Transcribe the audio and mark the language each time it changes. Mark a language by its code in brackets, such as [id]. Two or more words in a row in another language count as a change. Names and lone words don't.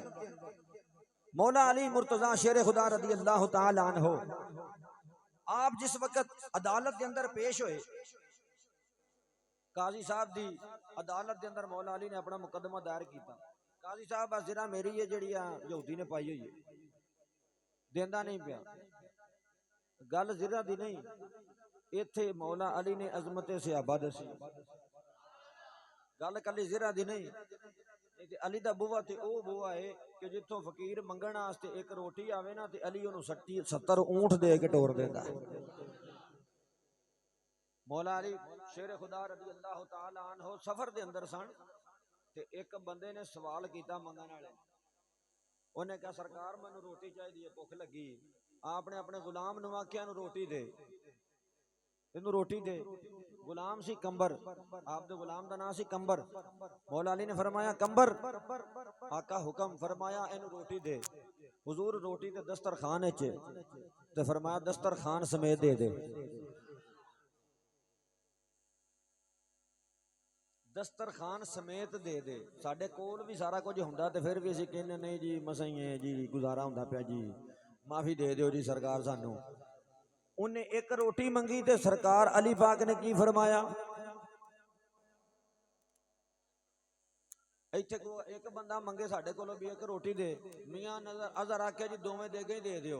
[pa] مولا علی مرتضیٰ شیر خدا [ar] رضی اللہ تعالی عنہ [pa] آپ جس وقت عدالت دے اندر پیش ہوئے، قاضی صاحب دی عدالت دے اندر مولا علی نے اپنا مقدمہ دائر کیتا. قاضی صاحب زرہ میری ہے جڑی یہودی نے پائی ہوئی ہے، دیندا نہیں پیا. گل زرہ دی نہیں، ایتھے مولا علی نے عظمت صحابہ دسی. گل کلی زرہ دی نہیں. علی دا بوا تے او بوا ہے کہ جتھوں فقیر منگن واسطے ایک روٹی آوے نا تے علی اونوں 70 اونٹ دے کے ٹور دیندا. مولا علی شیر خدا [ar] رضی اللہ تعالی عنہ [pa] سفر دے اندر سن تے ایک بندے نے سوال کیتا منگن والے. انہیں کہا سرکار مینوں روٹی چاہیے ہے، بھوک لگی. آپ نے اپنے غلام نو آکھیا نو روٹی دے، اینو روٹی دے. غلام سی کمبر، آپ دے غلام دا نام سی کمبر. مولا علی نے فرمایا کمبر. آقا حکم. فرمایا اینو روٹی دے. حضور روٹی تے دسترخوان وچ تے فرمایا دسترخوان سمیت دے دے. دسترخوان سمیت دے دے. ساڈے کول بھی سارا کچھ ہوندا تے پھر بھی اسیں کہنے نہیں جی مساں ہی ہے جی، گزارا ہوندا پیا جی، معافی دے دیو جی سرکار سانوں. انہاں ایک روٹی منگی تے سرکار علی پاک نے کی فرمایا، ایتھے ایک بندہ منگے ساڈے کولوں بھی ایک روٹی دے، میاں نظر اجر آکھیا جی دوویں دے گئے دے دیو.